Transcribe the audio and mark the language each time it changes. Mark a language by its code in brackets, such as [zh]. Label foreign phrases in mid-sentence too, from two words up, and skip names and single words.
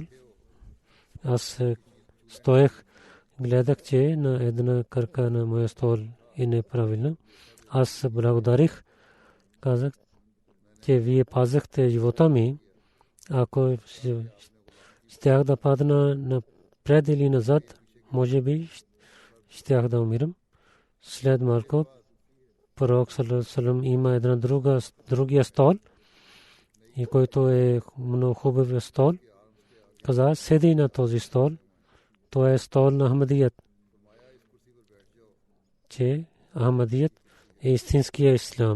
[bg] Аз стоех, гледах, че на една кръка на моя стол е неправилна. Аз благодарих. Казах, че вие пазахте живота ми. Ако щях да падна напред или назад, може би щях да умирам. След малко пророк [ar] صلى الله عليه وسلم [bg] има една другия стол, и който е много хубав стол. Каза, седи на този стол. Това е стол на Ахмадият. Че Ахмадият е истинския ислам.